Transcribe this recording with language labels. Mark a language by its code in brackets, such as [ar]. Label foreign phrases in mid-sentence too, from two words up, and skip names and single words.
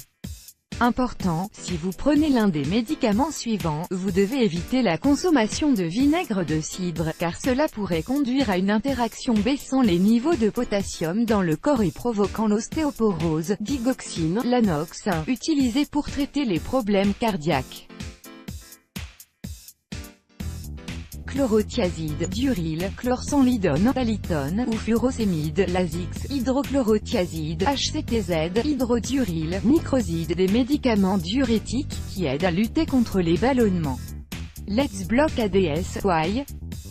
[fr] Important, si vous prenez l'un des médicaments suivants, vous devez éviter la consommation de vinaigre de cidre, car cela pourrait conduire à une interaction baissant les niveaux de potassium dans le corps et provoquant l'ostéoporose. Digoxine, l'anox, utilisé pour traiter les problèmes cardiaques. Chlorothiazide, Duril, chlorsenlidone, Talitone ou furosémide, Lasix, hydrochlorothiazide, HCTZ, hydroduril, nicroside. Des médicaments diurétiques qui aident à lutter contre les ballonnements. [en] Let's block ADS, why?